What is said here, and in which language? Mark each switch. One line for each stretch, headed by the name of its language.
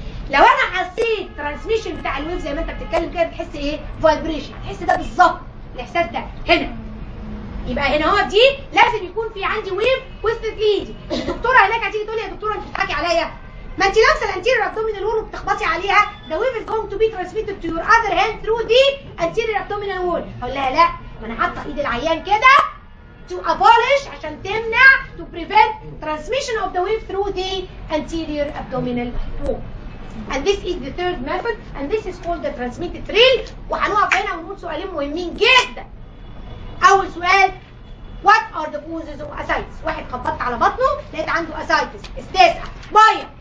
Arabic: لو انا حسيت ترانسميشن بتاع الويف زي ما انت بتتكلم كده بتحس ايه؟ فايبريشن، هتحس ده بالظبط الاحساس ده هنا. يبقى هنا اهو دي لازم يكون في عندي ويف وسط ايدي. الدكتوره هناك هتيجي تقول لي يا دكتوره انت بتضحكي عليا، ما انت لابسه الانتيريور ابدومينال وول وبتخبطي عليها،
English: the wave is going to be transmitted to your other hand through the anterior abdominal wall.
Arabic: اقول لها لا، ما انا حاطه ايد العيان كده
English: to abolish
Arabic: عشان تمنع
English: to prevent transmission of the wave through the anterior abdominal wall. And this is the third method and this is called the transmitted thrill.
Arabic: وهنقف هنا ونقول سؤالين مهمين جدا. أول سؤال
English: what are the causes of ascites؟
Arabic: واحد خبطت على بطنه لقيت عنده ascites استسقى ميه.